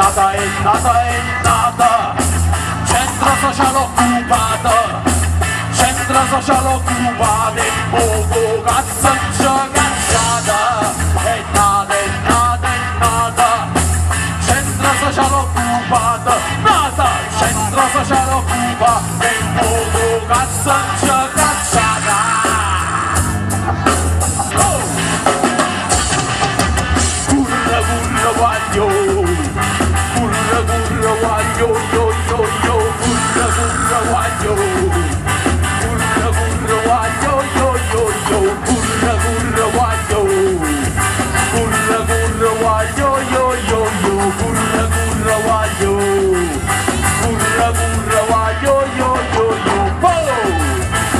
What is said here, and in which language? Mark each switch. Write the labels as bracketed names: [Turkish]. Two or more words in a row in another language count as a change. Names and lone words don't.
[Italian] nata, centro sociale occupato, centro sociale occupato, e poco cazzo cacciata, è nata, centro sociale occupato, centro sociale occupato, e poco cazzo cacciata. [Neapolitan] Curra guaglio, curra guaglio, curra guaglio, curra guaglio, curra guaglio, curra guaglio, curra guaglio,